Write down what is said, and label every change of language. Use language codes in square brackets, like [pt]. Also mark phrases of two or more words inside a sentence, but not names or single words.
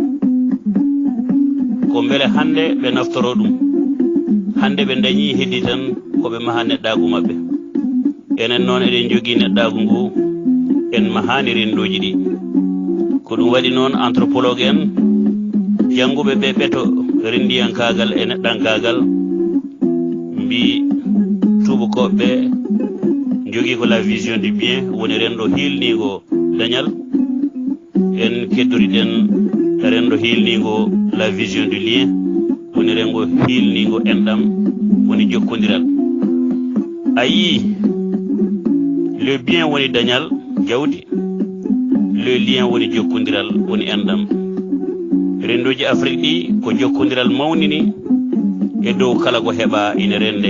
[ff] ko beele hande ɓe naftoro ɗum hande ɓe dañi heddi tan koɓe maha neɗɗagu mabɓe enen noon eɗen jogui neɗɗagu ngu en mahani rendoji ɗi ko ɗum waɗi noon anthropologue en jannguɓe ɓe ɓeto rendiyankagal e neɗɗankagal mbi tubakoɓe jogui ko [fr] la vision du bien [ff] woni rendo hilnigo dañal en keddoriɗen rendo hilnigo [fr] la vision du lien [ff] woni rengo hilnigo enɗam woni jokkodiral a yii [fr] le bien [ff] woni dañal jawdi, [fr] le lien [ff] woni jokkodiral woni endam. Rendoji Afrique ɗi ko jokkodiral mawnini e dow kala ko heɓa ina rende.